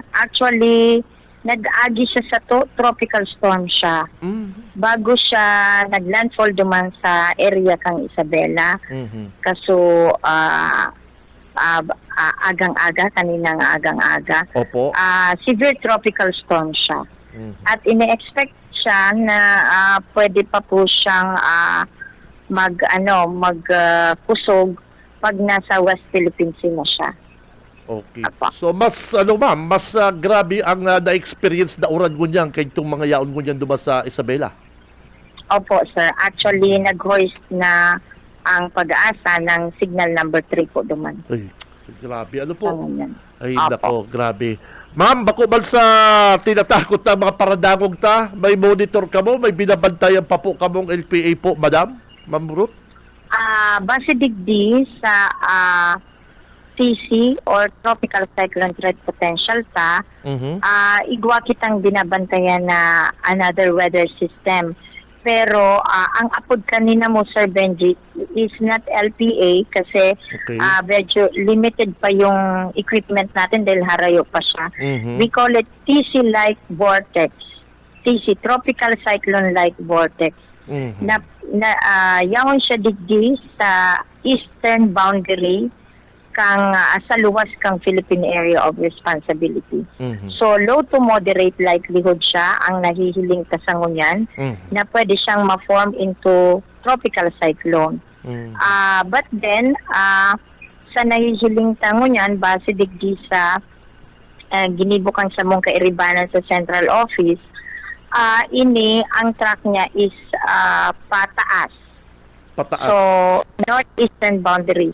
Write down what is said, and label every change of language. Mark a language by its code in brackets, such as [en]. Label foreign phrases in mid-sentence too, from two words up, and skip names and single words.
[bik] Actually, nag-agi siya sa [en] tropical storm [bik] siya. Bago siya naglandfall duman sa area kang Isabela. Kaso, kaninang agang-aga. Opo. [en] Severe tropical storm siya. [bik] At ine-expect siya na pwede pa po siyang magkusog pag nasa West Philippine Sea na siya. Okay. Apa. So mas ma'am, mas grabe ang na-experience na uran ngunyan kay itong mga yaon ngunyan duman sa Isabela. Opo, sir. Actually, nag-hoist na ang Pag-asa ng [en] signal number 3 [bik] po duman. Ay, grabe. Ano po? Ganyan. Ay, Opo. nako, grabe. Ma'am, bako man sa tinatakot na mga paradangog may monitor ka mo, may binabantayan pa po kamong LPA po, madam? Ma'am Ruth? Base digdi sa [en] TC or Tropical Cyclone Threat Potential [bik] igwa kitang binabantayan na [en] another weather system. [bik] Pero ang apod kanina mo, Sir Benji, [en] is not LPA [bik] kasi medyo limited pa yung equipment natin dahil harayo pa siya. [en] We call it TC-like vortex. TC, Tropical Cyclone-like vortex. [bik] Yawon siya digdi sa [en] eastern boundary [bik] kang sa luwas kang Philippine Area of Responsibility. [en] So low to moderate likelihood [bik] siya ang nahihiling kasangunyan na pwede siyang ma-form [en] into tropical cyclone. But then [bik] sa nahihiling tangunyan base digdi sa ginibukang sa mong kairibanan sa central office, ini ang track niya is pataas. [en] So northeastern boundary.